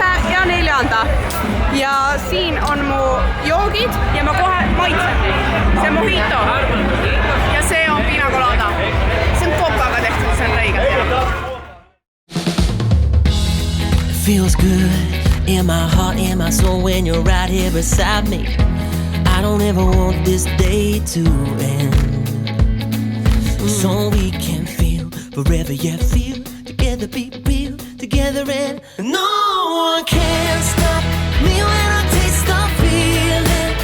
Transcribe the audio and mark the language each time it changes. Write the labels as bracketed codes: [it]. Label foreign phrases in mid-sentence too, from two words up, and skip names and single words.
[et] ja 4. Ja siin on mu joogid ja ma kohe maitsen neid. See on mojito ja see on pina colada. See on kokaga tehtud, see on õige. [en] Feels good in my heart, in my soul when you're right here beside me. I don't ever want this day to end. So we can forever, yeah, feel together, be real together, and no one can stop me when I taste the feeling.